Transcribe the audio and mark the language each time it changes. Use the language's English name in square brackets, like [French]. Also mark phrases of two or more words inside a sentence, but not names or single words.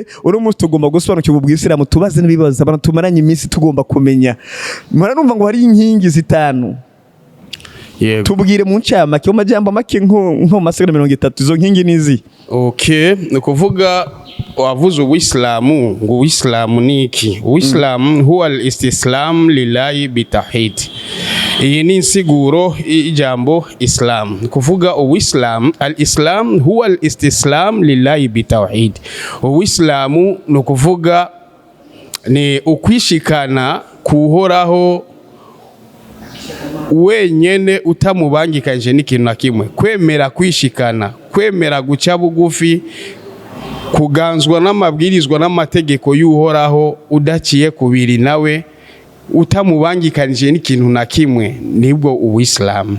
[Rundi] Uno munsi tugomba gusobanukirwa ubwisilamu, tubaze n'ibibazo abantu tumaranye iminsi tugomba kumenya. Mara numva ngo hari inkingi zitanu. Tubwire mu ncamake, mu majambo make nko masegonda 30, izo nkingi nizi. Okay, nukuvuga wavuze uwisilamu, ngo uwisilamu niki? [Arabic] Uwisilamu هو الاستسلام لله بالتوحيد. [Rundi] Iyi ni insiguro ijambo Islam. Kuvuga uwisilamu, [Arabic] الإسلام هو الاستسلام لله بالتوحيد. [Rundi] Uwisilamu no kuvuga ni ukwishikana kuhoraho wenyene utamubangikanje n'ikintu na kimwe. Kwemera kwishikana, kwemera guca bugufi, kuganzwa n'amabwirizwa n'amategeko y'uhoraho udaciye kubiri nawe, utamubangikanje n'ikintu na kimwe, nibwo uwisilamu.